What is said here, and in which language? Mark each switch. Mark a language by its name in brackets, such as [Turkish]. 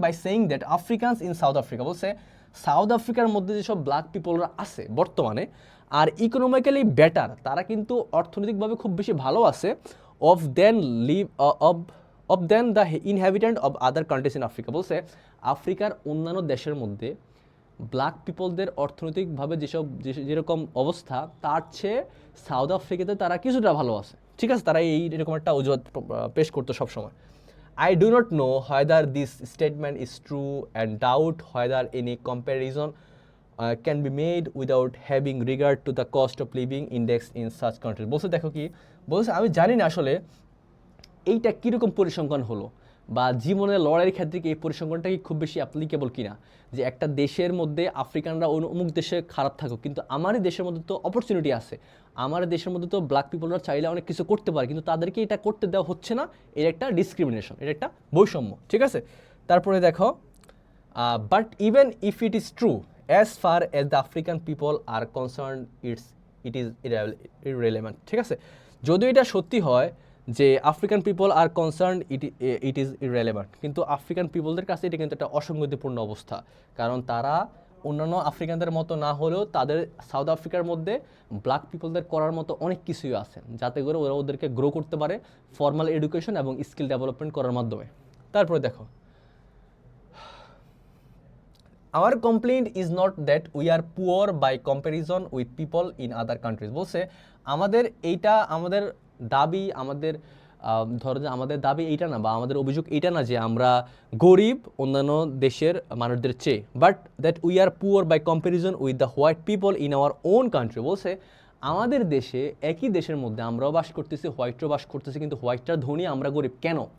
[English] by saying that Africans in South Africa, [Bangla] বলছে south আফ্রিকার মধ্যে যেসব ব্ল্যাক পিপলরা আছে বর্তমানে আর ইকোনমিক্যালি বেটার, তারা কিন্তু অর্থনৈতিকভাবে খুব বেশি ভালো আছে, [English] Off than live off than the inhabitant of other countries in Africa. [Bangla] বলছে আফ্রিকার অন্যান্য দেশের মধ্যে ব্ল্যাক পিপলদের অর্থনৈতিকভাবে যেরকম অবস্থা তার চেয়ে সাউথ আফ্রিকাতে তারা কিছুটা ভালো আছে, ঠিক আছে? তারা এরকম একটা অজুহাত পেশ করতো সবসময়। [English] I do not know whether this statement is true and doubt whether any comparison can be made without having regard to the cost of living index in such countries. [Bangla] বলছে দেখো কি বলছে, আমি জানি না আসলে এইটা কীরকম পরিসংখ্যান হলো বা জীবনের লড়াইয়ের ক্ষেত্রে কি এই পরিসংখ্যানটা কি খুব বেশি অ্যাপ্লিকেবল কিনা, যে একটা দেশের মধ্যে আফ্রিকানরা অমুক দেশে খারাপ থাকুক কিন্তু আমারই দেশের মধ্যে তো অপরচুনিটি আছে, আমার দেশের মধ্যে তো ব্ল্যাক পিপলরা চাইলে অনেক কিছু করতে পারে কিন্তু তাদেরকে এটা করতে দেওয়া হচ্ছে না, এর একটা ডিসক্রিমিনেশন, এর একটা বৈষম্য, ঠিক আছে? তারপরে দেখো [English] but even if it is true as far as the African people are concern it is irrelevant, [Bangla] ঠিক আছে? যদিও এটা সত্যি হয় যে [English] African people are concern it is irrelevant, [Bangla] কিন্তু আফ্রিকান পিপলদের কাছে এটা কিন্তু একটা অসঙ্গতিপূর্ণ অবস্থা, কারণ তারা অন্যান্য আফ্রিকানদের মতো না হলেও তাদের সাউথ আফ্রিকার মধ্যে ব্ল্যাক পিপলদের করার মতো অনেক কিছুই আছে যাতে করে ওরা ওদেরকে গ্রো করতে পারে ফর্মাল এডুকেশন এবং স্কিল ডেভেলপমেন্ট করার মাধ্যমে। তারপরে দেখো [English] our complaint is not that we are poor by comparison with people in other countries। [Bangla] বলছে আমাদের এইটা আমাদের দাবি, আমাদের ধরো যে আমাদের দাবি এইটা না বা আমাদের অভিযোগ এইটা না যে আমরা গরিব অন্যান্য দেশের মানুষদের চেয়ে, [English] But that we are poor by comparison with the white people in our own country. [Bangla] বলছে আমাদের দেশে একই দেশের মধ্যে আমরাও বাস করতেছি, হোয়াইটরাও বাস করতেছি, কিন্তু হোয়াইটরা ধনী আমরা গরিব কেন?